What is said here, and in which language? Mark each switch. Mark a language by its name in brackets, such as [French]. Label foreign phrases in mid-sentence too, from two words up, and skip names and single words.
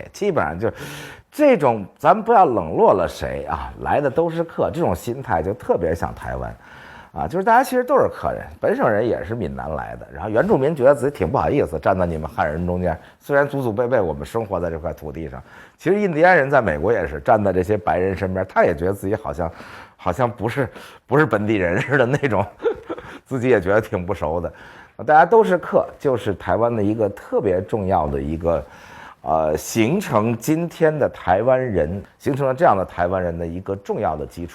[Chinese] 基本上就這種，咱不要冷落了誰來的都是客，這種心態就特別像台灣。就是大家其實都是客人，本省人也是閩南來的，然後原住民覺得自己挺不好意思站在你們漢人中間，雖然祖祖輩輩我們生活在這塊土地上，其實印第安人在美國也是站在這些白人身邊，他也覺得自己好像不是本地人似的那種，自己也覺得挺不熟的。大家都是客，就是台灣的一個特別重要的一個形成今天的台灣人，形成了這樣的台灣人的一個重要的基礎。